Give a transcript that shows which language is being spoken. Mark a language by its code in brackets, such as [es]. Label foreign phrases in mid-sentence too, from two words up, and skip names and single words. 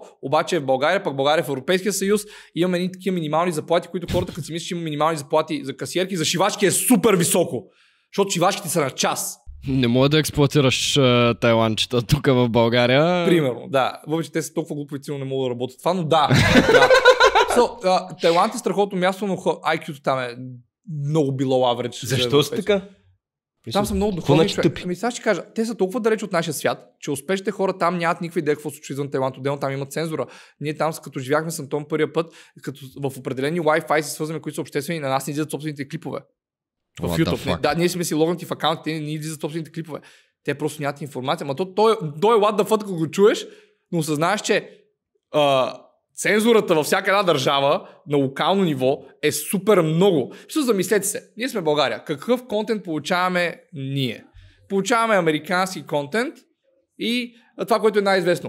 [bg] Обаче в България, пък България в Европейския съюз, имаме едни такива минимални заплати, които хората, като си мислят, че има минимални заплати за касиерки, за шивачки е супер високо, защото шивачките са на час. Не мога да експлоатираш тайландчета тук в България. Примерно, да. Въпреки те са толкова глупави, не могат да работят това, но да. Тайланд е страхотно място, но IQ-то там е много [en] below average. [bg] Защо си така? Там са много духовни човек. Сега ще кажа, те са толкова далеч от нашия свят, че успешните хора там нямат никаква идея какво се случва извън Тайланд. Отделно там има цензура. Ние там, като живяхме с Антон първия път, като в определени Wi-Fi се свързваме, които са обществени, на нас не излизат собствените клипове. В YouTube. Да, ние сме си логнати в акаунтите, не излизат собствените клипове. Те просто нямат информация. Ама той е [en] what the fuck, [bg] ако го чуеш, но осъзнаеш, че цензурата във всяка една държава на локално ниво е супер много. Замислете се, ние сме България. Какъв контент получаваме ние? Получаваме американски контент и това, което е най-известно.